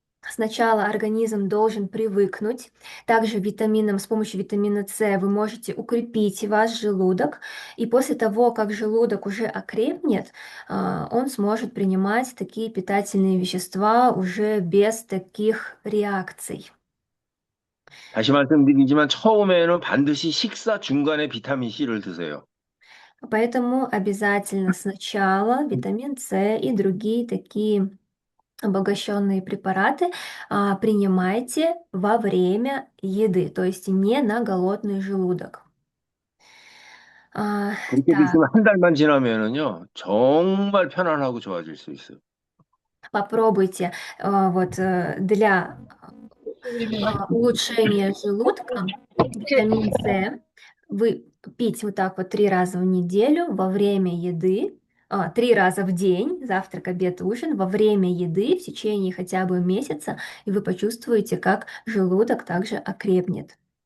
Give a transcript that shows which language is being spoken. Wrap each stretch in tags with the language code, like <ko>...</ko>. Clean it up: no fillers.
<ru>Сначала организм должен привыкнуть. Также с помощью витамина С вы можете укрепить ваш желудок. И после того, как желудок уже окрепнет, он сможет принимать такие питательные вещества уже без таких реакций.</ru> <ko>다시 말씀드리지만 처음에는 반드시 식사 중간에 비타민 C를 드세요.</ko> <ru>Поэтому обязательно сначала витамин С и другие такие обогащенные препараты принимайте во время еды, то есть не на голодный желудок.</ru> <ko>그렇게</ko> <ru>Так,</ru> <ko>드시면 한 달만 지나면은요, 정말 편안하고 좋아질 수 있어요.</ko> <ru>попробуйте вот для улучшение желудка, витамин С. Вы пить вот так вот 3 раза в неделю во время еды, 3 раза в день, завтрак, обед, ужин, во время еды в течение хотя бы месяца, и вы почувствуете, как желудок также окрепнет.</ru>